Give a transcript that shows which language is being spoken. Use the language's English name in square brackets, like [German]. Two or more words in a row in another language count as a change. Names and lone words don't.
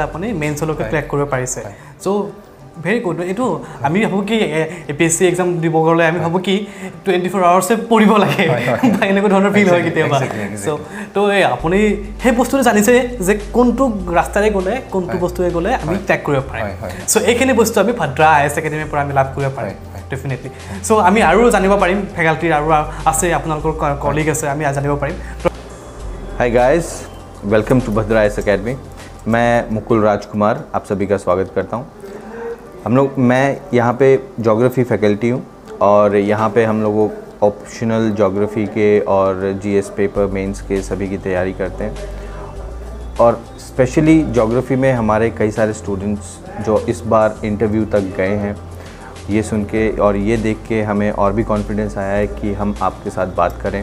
[Assamese] আপুনি মেইনছলৈকে ক্ৰেক কৰিব পাৰিছে চ' [English] very good [Assamese] এইটো আমি ভাবোঁ কি APSC এক্সাম দিব গ'লে আমি ভাবোঁ কি 24 আৱাৰ্ছে পঢ়িব লাগে বা এনেকুৱা ধৰণৰ ফিল হয় কেতিয়াবা চ' তো আপুনি সেই বস্তুটো জানিছে যে কোনটো ৰাস্তাৰে গ'লে কোনটো বস্তুৰে গ'লে আমি ট্ৰেক কৰিব পাৰিম চ' এইখিনি বস্তু আমি ভাদ্ৰা IAS একাডেমীৰ পৰা আমি লাভ কৰিব পাৰিম ডেফিনেটলি চ' আমি আৰু জানিব পাৰিম ফেকাল্টিৰ আৰু আছে আপোনালোকৰ কলিগ আছে আমি জানিব পাৰিম [English] hi guys welcome to [Hindi] भद्रा IAS एकेडमी मैं मुकुल राजकुमार आप सभी का स्वागत करता हूं मैं यहाँ पे [English] geography faculty [Hindi] हूँ और यहाँ पे हम लोगों [English] optional geography [Hindi] के और [English] GS paper mains [Hindi] के सभी की तैयारी करते हैं और [English] specially geography [Hindi] में हमारे कई सारे स्टूडेंट्स जो इस बार इंटरव्यू तक गए हैं ये सुन के और ये देख के हमें और भी कॉन्फिडेंस आया है कि हम आपके साथ बात करें।